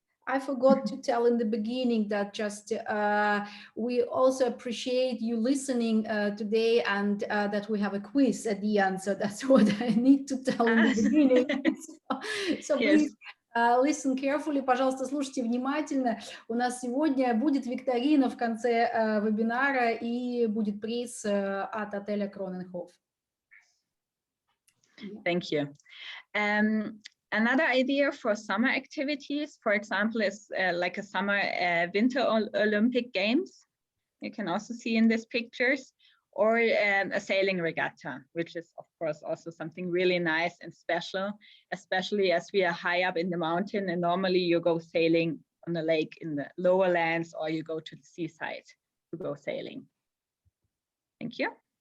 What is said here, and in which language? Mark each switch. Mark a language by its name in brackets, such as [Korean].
[English] I forgot to tell in the beginning that just we also appreciate you listening today, and that we have a quiz at the end. So that's what I need to tell in the beginning. So Yes. please listen carefully, [Russian] пожалуйста, слушайте внимательно. У нас сегодня будет викторина в конце вебинара, и будет приз от отеля Kronenhof. [English] Thank you. Another idea for summer activities, for example, is like a summer winter Olympic Games. You can also see in these pictures, or a sailing regatta, which is of course also something really nice and special, especially as we are high up in the mountain, and normally you go sailing on a lake in the lower lands, or you go to the seaside to go sailing. Thank you.